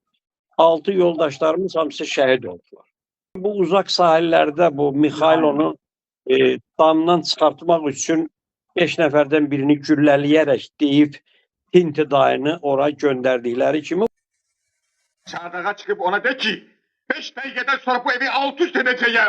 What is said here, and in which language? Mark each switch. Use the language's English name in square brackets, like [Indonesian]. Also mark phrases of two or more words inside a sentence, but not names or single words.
[Azerbaijani] 6 yoldaşlarımız hamısı şəhid oldular. Bu uzaq sahillərdə bu Mixailonu damdan çıxartmaq üçün 5 nəfərdən birini güllələyərək deyib Tinti dayını ora göndərdikləri kimi [Turkish] Çardağa çıkıp ona de ki 5 dakikadan sonra bu evi alt üst edeceğim.